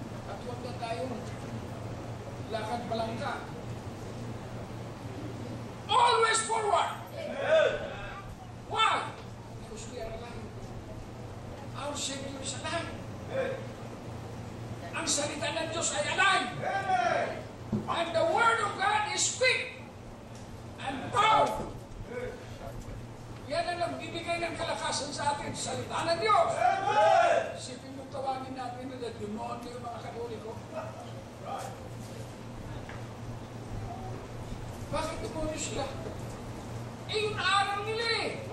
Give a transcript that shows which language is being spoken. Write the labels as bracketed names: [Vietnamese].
[Filipino] At huwag na tayo lakad balangka. [English] Always forward. Why? Because we are alive. Our Savior is alive. [Filipino] Ang salita ng Diyos ay alive. [English] And the Word of God is quick and powerful. [Filipino] Yan ang nagbibigay ng kalakasan sa atin, salita ng Diyos. Isipin mo tawagin natin na demonyo yung mga Katoliko. Bakit demonyo sila? Yung aral nila eh.